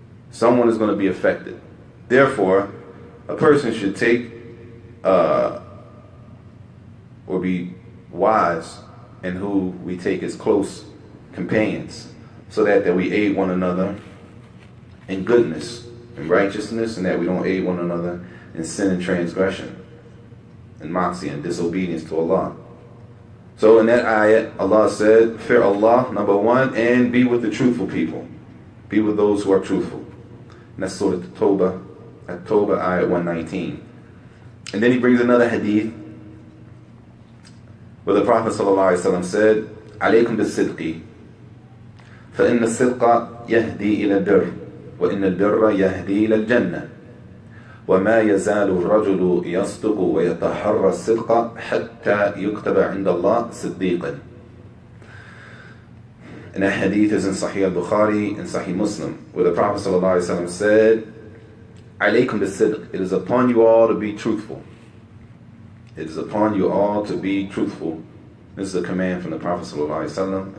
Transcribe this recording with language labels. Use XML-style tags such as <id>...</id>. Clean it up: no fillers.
<en>Someone is going to be affected. Therefore, a person should take or be wise in who we take as close companions, so that we aid one another in goodness and righteousness, and that we don't aid one another in sin and transgression and ma'asiyah and disobedience to Allah. So in that ayat, Allah said, fear Allah, number one, and be with the truthful people. Be with those who are truthful. And that's Surah At-Tawbah, ayat 119. And then he brings another hadith where the Prophet ﷺ said,</en> <ar>عليكم بالصدق فإن الصدق يهدي إلى البر وإن البر يهدي إلى الجنة وما يزال الرجل يصدق ويتحرى الصدق حتى يكتب عند الله صديقا.</ar> <en>And that hadith is in Sahih al-Bukhari and Sahih Muslim, where the Prophet ﷺ said,</en> <ar>عليكم بالصدق,</ar> <en>it is upon you all to be truthful. It is upon you all to be truthful. This is a command from the Prophet ﷺ.</en>